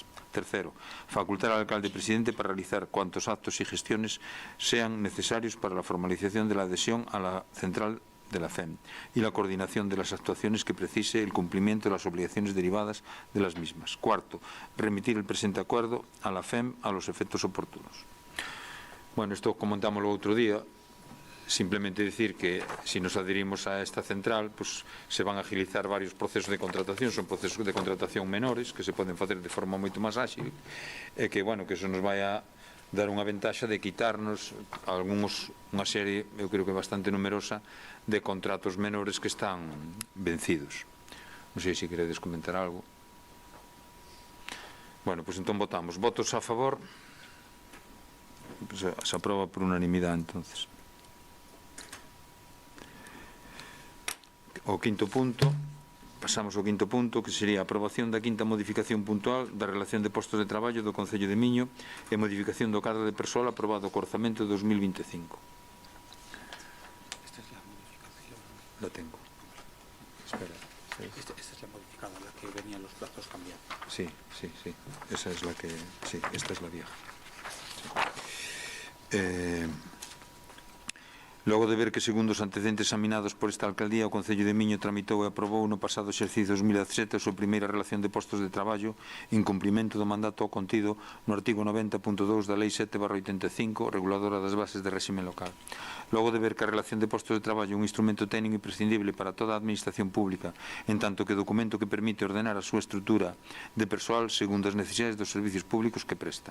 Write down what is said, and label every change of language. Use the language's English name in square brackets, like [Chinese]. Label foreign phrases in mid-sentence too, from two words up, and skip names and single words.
[Spanish] Tercero, facultar al alcalde presidente para realizar cuantos actos y gestiones sean necesarios para la formalización de la adhesión a la central de la FEM y la coordinación de las actuaciones que precise el cumplimiento de las obligaciones derivadas de las mismas. Cuarto, remitir el presente acuerdo a la FEM a los efectos oportunos. Bueno, esto comentámoslo otro día. Simplemente decir que si nos adherimos a esta central, pues se van a agilizar varios procesos de contratación, son procesos de contratación menores [Galician] que se poden facer de forma moito máis áxil e que, bueno, que eso nos vai a dar unha ventaxa de quitarnos unha serie, eu creo que bastante numerosa, de contratos menores que están vencidos. Non sei se queredes comentar algo. Bueno, pois entón votamos. Votos a favor. Se aproba por unanimidade, entonces. O quinto punto. Pasamos ao quinto punto, que sería a aprobación da quinta modificación puntual da relación de postos de traballo do Concello de Miño e modificación do cadro de persoal aprobado o orzamento de 2025. [Spanish] Esta es la modificación. La tengo. Espera. Esta es la modificada, la que venían los plazos cambiados. Sí. Esa es la que... Sí, esta es la vieja. Sí. [Galician] Logo de ver que, segundo os antecedentes examinados por esta alcaldía, o Concello de Miño tramitou e aprobou no pasado exercicio 2017 a súa primeira relación de postos de traballo en cumprimento do mandato ao contido no artigo 90.2 da Lei 7/85, reguladora das bases de réxime local. Logo de ver que a relación de postos de traballo é un instrumento técnico imprescindible para toda a administración pública, en tanto que documento que permite ordenar a súa estrutura de persoal segundo as necesidades dos servicios públicos que presta.